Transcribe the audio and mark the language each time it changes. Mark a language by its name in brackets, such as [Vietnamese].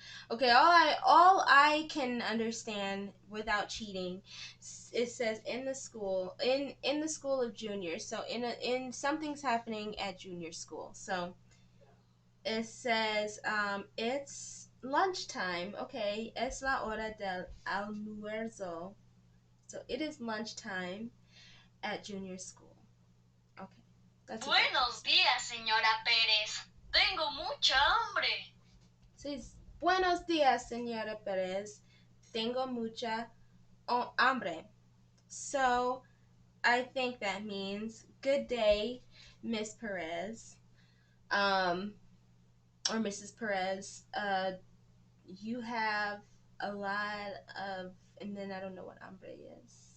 [English] Okay, all I can understand without cheating, it says in the school of Junior. So in something's happening at Junior school. So it says it's lunchtime. [Spanish] Okay, es la hora del almuerzo. [English] So it is lunchtime at Junior school. Okay, that's [Spanish] Buenos días, señora Pérez. Tengo mucha hambre. Says buenos días, señora Pérez. Tengo mucha hambre. [English] So I think that means good day, Miss Perez. Or Mrs. Perez. You have a lot of, and then I don't know what hambre is.